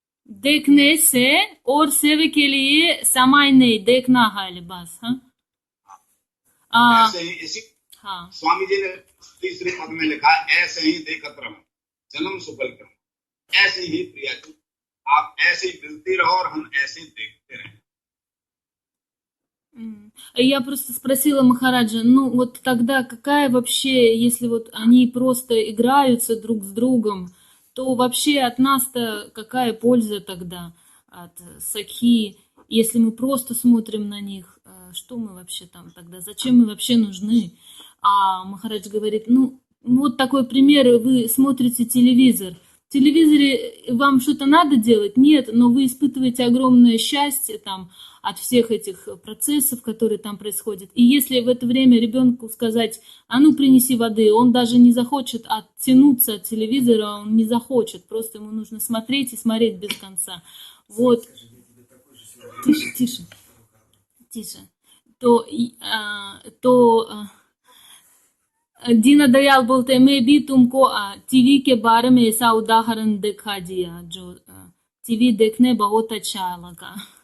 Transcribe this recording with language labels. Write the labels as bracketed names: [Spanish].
[Hindi] देखने से और सेवा के लिए समय नहीं, देखना है बस। हाँ ऐसे ही इसी हाँ स्वामी जी ने तीसरे पद में लिखा, ऐसे ही देखत रहो जन्म सुफल करो, ऐसे ही प्रिया जी आप ऐसे ही मिलते रहो और हम ऐसे ही देखते रहें। [Russian] Я просто спросила Махараджа, ну вот тогда какая вообще, если вот они просто играются друг с другом, то вообще от нас-то какая польза тогда от сакхи, если мы просто смотрим на них, что мы вообще там тогда, зачем мы вообще нужны? А Махарадж говорит, ну вот такой пример, вы смотрите телевизор, в телевизоре вам что-то надо делать? Нет, но вы испытываете огромное счастье там от всех этих процессов, которые там происходят. И если в это время ребенку сказать, а ну принеси воды, он даже не захочет оттянуться от телевизора, он не захочет, просто ему нужно смотреть и смотреть без конца. Вот. Тише. [Hindi] तो दीना दयाल बोलते हैं, मैं भी तुमको टीवी के बारे में ऐसा उदाहरण दिखा दिया जो टीवी देखने बहुत अच्छा लगा।